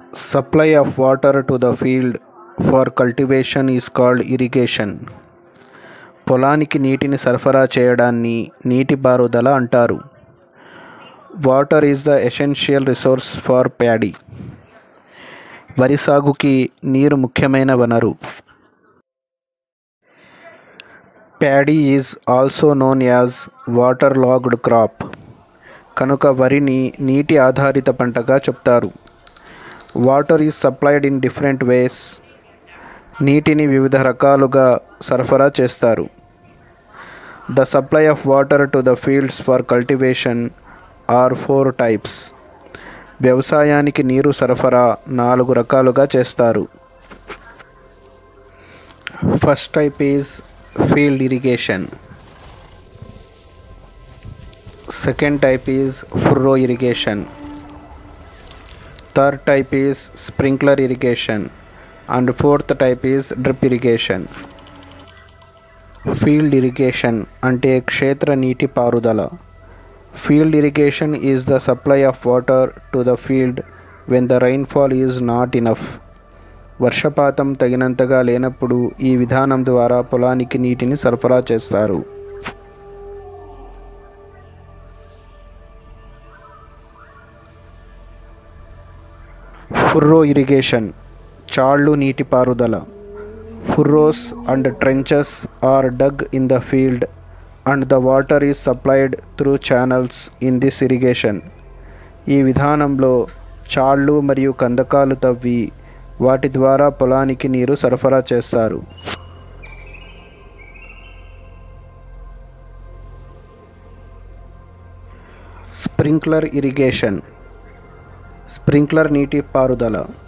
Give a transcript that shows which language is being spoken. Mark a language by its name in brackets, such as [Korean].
[English] Supply of water to the field for cultivation is called irrigation. [Telugu] పొలానికి నీటిని సరఫరా చేయడాన్ని నీటిపారుదల అంటారు. [English] Water is the essential resource for paddy. [Telugu] వరి సాగుకి నీరు ముఖ్యమైన వనరు. [English] Paddy is also known as water logged crop. [Telugu] కనుక వరిని నీటి ఆధారిత పంటగా చెప్తారు. [English] Water is supplied in different ways. [Telugu] నీటిని వివిధ రకాలుగా సరఫరా చేస్తారు. [English] The supply of water to the fields for cultivation are 4 types. [Telugu] వ్యవసాయానికి నీరు సరఫరా 4 రకాలుగా చేస్తారు. [English] First type is field irrigation. Second type is furrow irrigation. Third type is sprinkler irrigation and fourth type is drip irrigation. [Telugu] Field irrigation అంటే క్షేత్ర నీటి పారుదల. [English] Field irrigation is the supply of water to the field when the rainfall is not enough. [Telugu] వర్షపాతం తగినంతగా లేనప్పుడు ఈ విధానం ద్వారా పొలానికి నీటిని సరఫరా చేస్తారు. furrow irrigation చాళ్ళు నీటిపారుదల. [English] Furrows and trenches are dug in the field and the water is supplied through channels in this irrigation. [Telugu] ఈ విధానంలో చాళ్ళు మరియు కందకాలు తవ్వి వాటి ద్వారా పొలానికి నీరు సరఫరా చేస్తారు. [English] Sprinkler irrigation. Sprinkler నీటి పారుదల.